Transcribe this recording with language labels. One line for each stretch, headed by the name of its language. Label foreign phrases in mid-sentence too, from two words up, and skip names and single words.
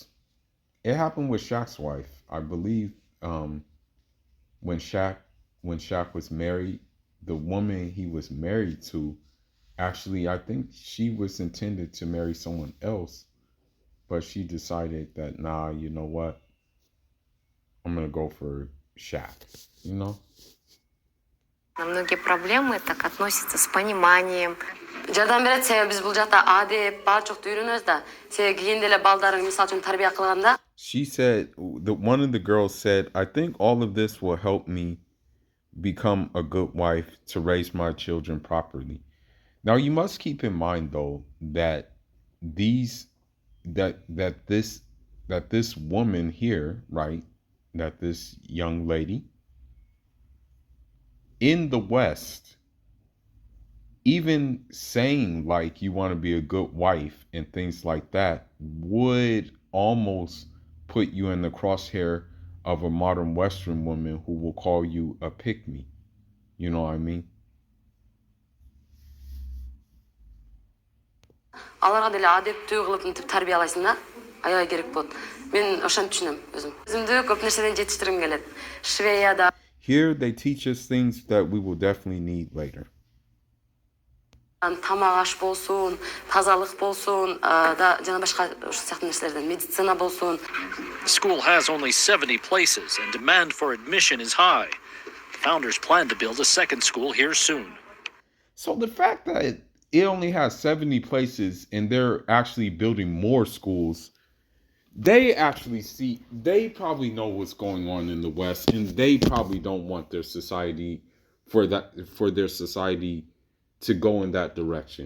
English: It happened with Shaq's wife. I believe when Shaq was married, the woman he was married to, actually, I think she was intended to marry someone else, but she decided that, nah, you know what? I'm gonna go for Shaq, you know?
Russian: На многие проблемы так относятся с пониманием.
Kyrgyz: жардам берет, себеби биз бул жакта адеп баардыгты үйрөнөбүз да. Себеби кийинде эле балдарың мисалы үчүн тарбия кылганда.
English: She said, one of the girls said, I think all of this will help me become a good wife to raise my children properly. Now you must keep in mind though that this woman here, right? That this young lady in the West, even saying like you want to be a good wife and things like that would almost put you in the crosshair of a modern Western woman who will call you a pick-me. You know what I mean?
Kyrgyz: Аларга деле адептүү кылып мынтип тарбиялайсың да, аябай керек болот. Мен ошону түшүнөм өзүм. Өзүмдү көп нерседен жетиштиргим келет. Швеяда.
English: Here they teach us things that we will definitely need later.
Kyrgyz: Тамак аш болсун, тазалык болсун, да жана башка ошол сыяктуу нерселерден, медицина болсун.
English: The school has only 70 places, and demand for admission is high. The founders plan to build a second school here soon. So the fact that it only has 70 places and they're actually building more schools, they probably know what's going on in the West, and they probably don't want their society to go in that direction.